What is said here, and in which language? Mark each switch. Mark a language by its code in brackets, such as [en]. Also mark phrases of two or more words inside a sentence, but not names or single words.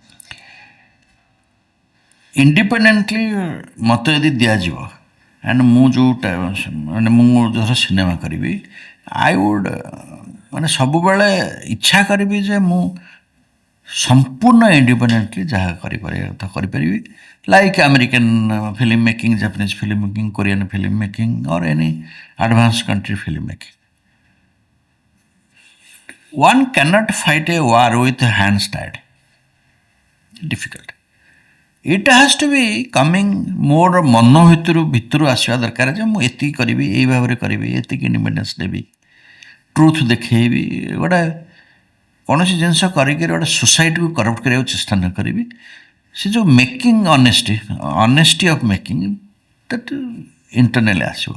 [or] ଇଣ୍ଡିପେଣ୍ଡେଣ୍ଟଲି ମୋତେ ଯଦି ଦିଆଯିବ ଆଣ୍ଡ ମୁଁ ଯେଉଁଟା ମାନେ ମୁଁ ଧର ସିନେମା କରିବି, [en] I would [or] ମାନେ ସବୁବେଳେ ଇଚ୍ଛା କରିବି ଯେ ମୁଁ ସମ୍ପୂର୍ଣ୍ଣ ଇଣ୍ଡିପେଣ୍ଡେଣ୍ଟଲି ଯାହା କରିପାରିବା କଥା କରିପାରିବି, [en] like American film making, Japanese film making, Korean film making or any advance country film making. one cannot fight a war with hands tied. Difficult. It has to be coming more [or] ମନ ଭିତରୁ ଆସିବା ଦରକାର ଯେ ମୁଁ ଏତିକି କରିବି, ଏଇ ଭାବରେ କରିବି, ଏତିକି ଇଣ୍ଡିପେଣ୍ଡେନ୍ସ ଦେବି, ଟ୍ରୁଥ୍ ଦେଖେଇବି, ଗୋଟେ କୌଣସି ଜିନିଷ କରିକି ଗୋଟେ [en] societyକୁ corrupt [or] କରିବାକୁ ଚେଷ୍ଟା ନ କରିବି। ସେ ଯେଉଁ [en] making honesty of making, that internally ଆସିବ।